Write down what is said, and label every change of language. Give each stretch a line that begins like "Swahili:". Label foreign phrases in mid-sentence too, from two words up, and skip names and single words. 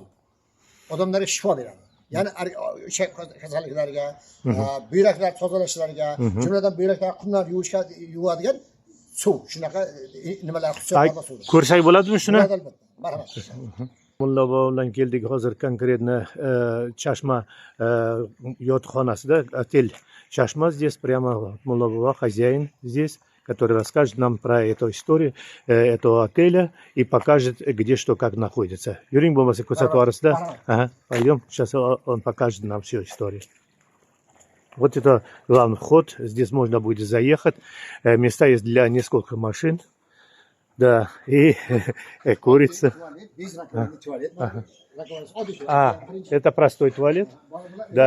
Uzbek: Odamlarga shifo beradi. Ya'ni ichak kasalliklariga, buyraklar tozalashlariga, jumladan buyraklar qumlar yuvishga yuvadigan suv. Shunaqa nimalar xususiyatlar suv. Ko'rsak bo'ladimi shuni? Marhamat. Mulla bova bilan keldik hozir konkretно Chashma yotoqxonasida,
Russian: отель Chashma здесь прямо Mulla bova хозяин здесь, который расскажет нам про эту историю этого отеля и покажет, где что как находится.
Uzbek: Юрий bo'lmasa ko'rsatuv orasida.
Russian: Пойдем, сейчас он покажет нам всю историю. Вот это главный вход, здесь можно будет заехать. Места есть для нескольких машин. Да, и курица. Это простой туалет. Да.